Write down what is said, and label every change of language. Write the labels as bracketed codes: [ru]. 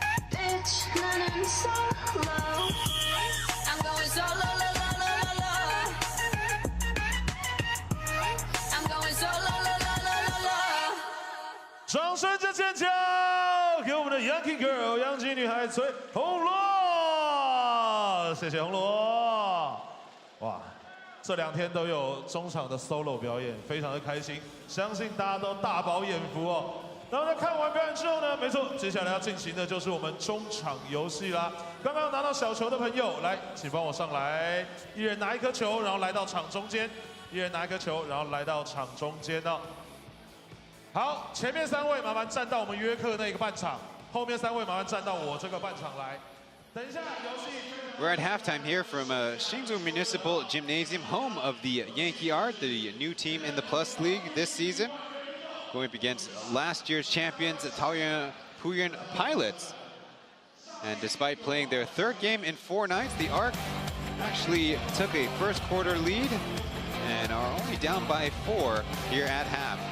[en] Bitch, [ko] 나는 [en] solo. I'm going solo, la, la, la, la, la. I'm going solo, la, la, la, la, la. [zh] 掌声加尖叫，给我们的 Yankey Girl 洋基女孩崔红罗，谢谢红罗。哇，这2天都有中场的 solo 表演，非常的开心，相信大家都大饱眼福哦。那么在看完表演之后呢，没错，接下来要进行的就是我们中场游戏啦。刚刚拿到小球的朋友，来，请帮我上来，一人拿一颗球，然后来到场中间，一人拿一颗球，然后来到场中间哦。好，前面3位麻烦站到我们约克那个半场，后面3位麻烦站到我这个半场来。等一下，游戏。 [en] We're at halftime here from Hsinchu Municipal Gymnasium, home of the Yankey Art, the new team in the Plus League this season, going up against last year's champions, the Taoyuan Pauian Pilots. And despite playing their 3rd game in 4 nights, the Arc actually took a first quarter lead and are only down by 4 here at half.